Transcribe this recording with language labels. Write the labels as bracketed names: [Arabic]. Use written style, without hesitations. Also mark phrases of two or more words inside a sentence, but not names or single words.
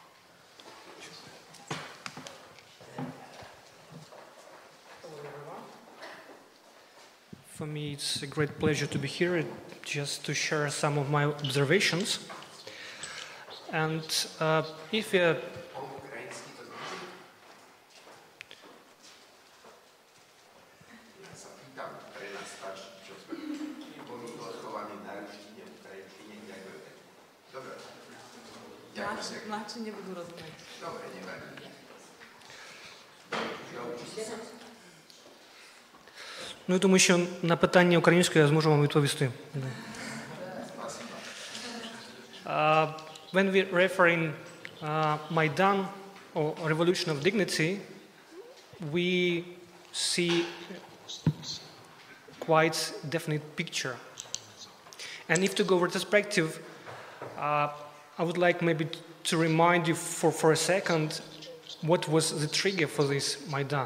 [English] Hello everyone. For me it's a great pleasure to be here just to share some of my observations. And if you [Czech] Mladší nebudu rozumět. Dobre, nevadí. [Ukrainian] Ну, я думаю, що на питання українською я зможу вам відповісти. [English] When we referring Maidan or Revolution of Dignity, we see quite definite picture. And if to go retrospective, I would like maybe to remind you for a second what was the trigger for this Maidan.